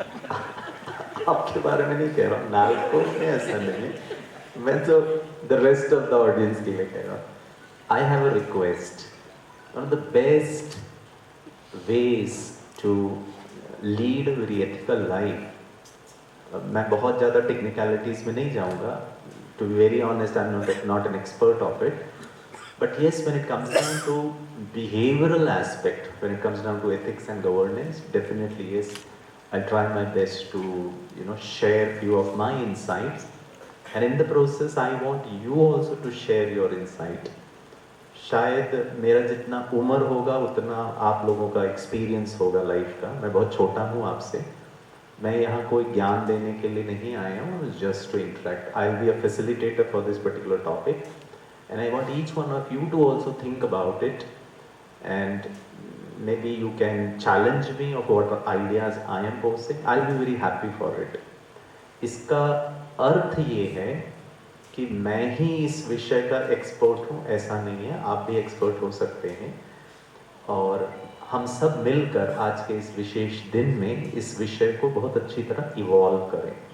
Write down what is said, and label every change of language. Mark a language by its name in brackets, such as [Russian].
[Hindi] आपके बारे में नहीं कह रहा हूँ, नालको में ऐसा नहीं है, मैं तो [English] the rest of the audience [Hindi] के लिए कह रहा हूँ. [English] I have a request. One of the best ways to lead a very ethical life. [Hindi] मैं बहुत ज़्यादा टेक्निकलिटीज़ में नहीं जाऊँगा. [English] To be very honest, I am not an expert of it. But yes, when it comes down to behavioral aspect, when it comes down to ethics and governance, definitely yes, I'll try my best to share few of my insights, and in the process I want you also to share your insight. [Hindi] शायद मेरा जितना उम्र होगा उतना आप लोगों का experience होगा लाइफ का. मैं बहुत छोटा हूँ आपसे. मैं यहाँ कोई ज्ञान देने के लिए नहीं आया हूँ, [English] just to interact. I'll be a facilitator for this particular topic. And I want each one of you to also think about it, and maybe you can challenge me of what ideas I am posing. I'll be very happy for it. [Hindi] इसका अर्थ ये है कि मैं ही इस विषय का expert हूँ, ऐसा नहीं है. आप भी एक्सपर्ट हो सकते हैं, और हम सब मिलकर आज के इस विशेष दिन में इस विषय को बहुत अच्छी तरह इवॉल्व करें.